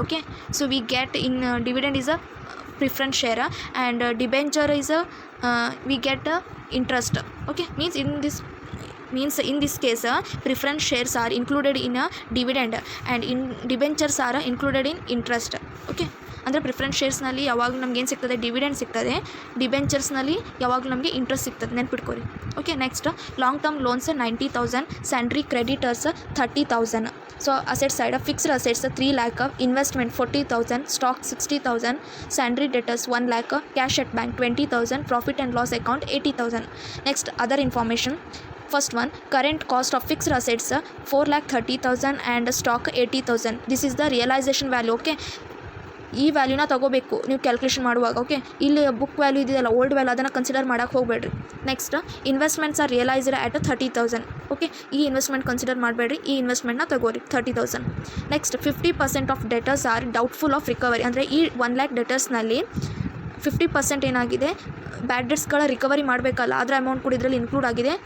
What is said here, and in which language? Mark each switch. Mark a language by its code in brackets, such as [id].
[en] Okay, so we get in dividend is a preference share, and debenture is a we get interest. Okay, means in this case preference shares are included in a dividend and in debentures are included in interest. [kn] Okay, ಅಂದರೆ preference ಶೇರ್ಸ್ನಲ್ಲಿ ಯಾವಾಗ ನಮ್ಗೆ ಏನು ಸಿಗ್ತದೆ, dividend ಸಿಗ್ತದೆ. ಡಿಬೆಂಚರ್ಸ್ನಲ್ಲಿ ಯಾವಾಗಲೂ ನಮಗೆ interest ಸಿಗ್ತದೆ, ನೆನ್ಪಿಟ್ಕೊರಿ. Okay, next long term loans 90,000, ಸ್ಯಾಂಡ್ರಿ creditors 30,000. [en] So asset side fixed assets 3 lakh, investment 40,000, stock 60,000, sundry debtors 1 lakh, cash at bank 20,000, profit and loss account 80,000. Next other information. First one, current cost of fixed assets 4,30,000 and stock 80,000. This is the realization value. [kn] Okay, ಈ ವ್ಯಾಲ್ಯೂನ ತೊಗೋಬೇಕು ನೀವು calculation ಮಾಡುವಾಗ. Okay, ಇಲ್ಲಿ book value ಇದೆಯಲ್ಲ, old value, ಅದನ್ನು consider ಮಾಡೋಕ್ಕೆ ಹೋಗಬೇಡ್ರಿ. [en] Next investments are realized at 30,000. [kn] Okay, ಈ ಇನ್ವೆಸ್ಟ್ಮೆಂಟ್ ಕನ್ಸಿಡರ್ ಮಾಡಬೇಡ್ರಿ, ಈ ಇನ್ವೆಸ್ಟ್ಮೆಂಟ್ನ ತಗೋರಿ 30,000. [en] Next 50% of debtors are doubtful of recovery. [kn] ಅಂದರೆ ಈ 1 lakh ಡೆಟರ್ಸ್ನಲ್ಲಿ 50% ಏನಾಗಿದೆ, ಬ್ಯಾಡ್ ಡೆಟ್ಸ್ಗಳ ರಿಕವರಿ ಮಾಡಬೇಕಲ್ಲ, ಅದರ ಅಮೌಂಟ್ ಕೂಡ ಇದರಲ್ಲಿ ಇನ್ಕ್ಲೂಡ್ ಆಗಿದೆ.